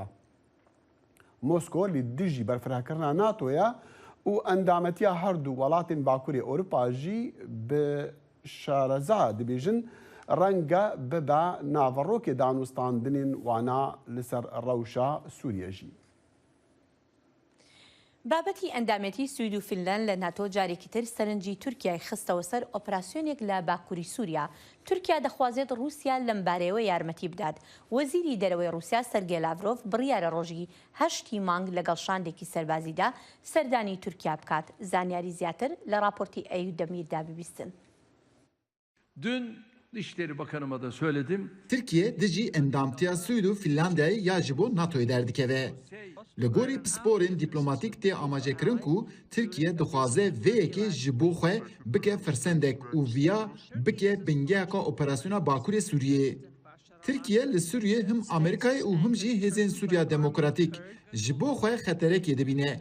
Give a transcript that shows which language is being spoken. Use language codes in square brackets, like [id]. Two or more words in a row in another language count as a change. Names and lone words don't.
[ku] Moskô li dijî berfirehkirina NATOya û endametiya her du welatên Bakurê Ewropa jî bi şareza dibêjin renga bibe naverokê danûstandinên wana li ser rewşa Sûriye jî. [ckb] بابەتی ئەندامەتی سوید و فینلەند لە ناتۆ جارێکی تر سەرنجی تورکیای خستەوە سەر ئۆپراسیۆنێک لە باکووری سووریا. تورکیا دەخوازێت رووسیا لەم بارەیەوە یارمەتی بدات. وەزیری دەرەوەی رووسیا سەرگێ لاڤرۆڤ بڕیارە ڕۆژی 8 مانگ لەگەڵ شاندێکی سەربازیدا سەردانی تورکیا بکات. زانیاری زیاتر لە راپۆرتی ئەیوب دەمیردا ببیستن. [tr] Dün Dışişleri Bakanıma da söyledim. [ku] Türkiye dijî endamtiya Swîd û Finlandiyayê ya ji bo NATOyê derdikeve. Li gorî pisporên dîplomatîk tê amajekirin ku Tirkiye dixwaze vê yekê ji bo xwe bike firsendek û viya bike bingeheka operasyona Bakurê Sûriyê. Tirkiye li Sûriyê him Amerîkayê û him jî Hêzên Sûriya Demokratîk ji bo xwe xeterekê dibîne.